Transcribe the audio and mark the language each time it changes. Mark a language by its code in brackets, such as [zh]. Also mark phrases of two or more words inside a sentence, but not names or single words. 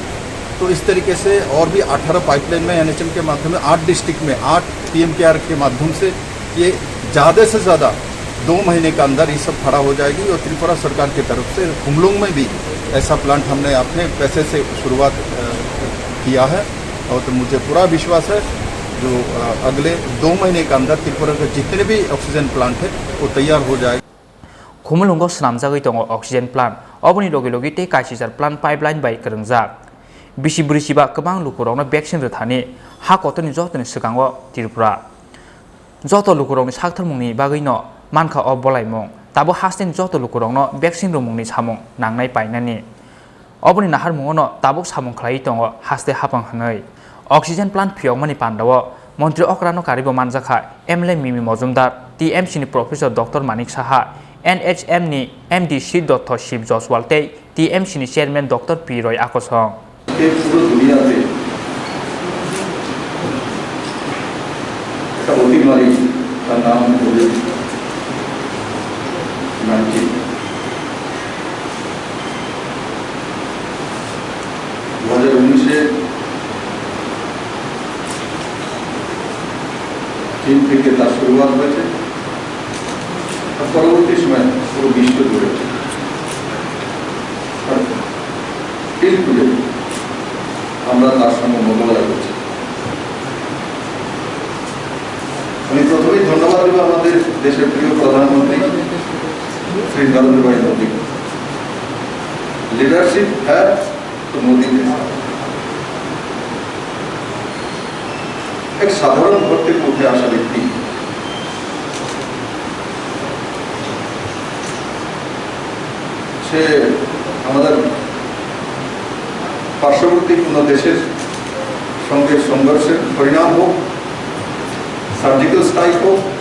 [hi] तो इस तरीके से और भी 18 पाइपलाइन में NHM के माध्यम में 8 डिस्ट्रिक्ट में 8 पीएम केयर के माध्यम से ये ज़्यादा से ज़्यादा 2 महीने के अंदर ये सब खड़ा हो जाएगी। और त्रिपुरा सरकार की तरफ से खुमलुंग में भी ऐसा प्लांट हमने अपने पैसे से शुरुआत किया है और तो मुझे पूरा विश्वास है जो अगले 2 महीने के अंदर त्रिपुरा के जितने भी [en] oxygen plant [hi] है वो तैयार हो जाएगा। [trp] खुमलुंगो स्नामजागै दङ [en] oxygen plant [trp] अबनि लगे लगे ते कासिजार [en] plant pipeline [trp] बाय करंजाक बिसि बुरिसिबा गोबां लुकुरावनो भेक्सिन रोथानि हा कतनि जतनि सिगाङाव त्रिपुरा जत लुकुरावनि साक्थरमुंनि बागैनो मानखा अब बलायमुं ताबो हास्टेन जत लुकुरावनो भेक्सिन रुमुंनि सामुं नांनाय पाइनानि अबनि नाहारमुङावनो ताबो सामुं खालाय दङ हास्ते हापां हनै [en] oxygen plant [trp] फियोगमानि पान्डाव मंत्री अकरानो कारिबो मानजाखा MLA मिमि मजुमदार TMC नि [en] professor doctor [trp] मानिक साहा NHM नि MD श्रीदत्त शिव जसवाल तै TMC नि [en] chairman doctor [trp] P रॉय आकोसं [hi] पूरा दुनिया से महामारी का नाम [bn] COVID-19 2019 चीन থেকে তার শুরুয়াত হয়েছে আর পরবর্তী সময় পুরো বিশ্ব জুড়ে আমরা তার সঙ্গে মোকাবেলা করছি। আমি প্রথমেই ধন্যবাদ দেব আমাদের দেশের প্রিয় প্রধানমন্ত্রী শ্রী নরেন্দ্র ভাই মোদী। [hi] लीडरशिप है तो मोदी के साथ। एक साधारण घर [bn] থেকে উঠে আসা ব্যক্তি সে আমাদের পার্শ্ববর্তী কোনো দেশের সঙ্গে সংঘর্ষের পরিণাম হোক, [en] surgical strike [bn] হোক,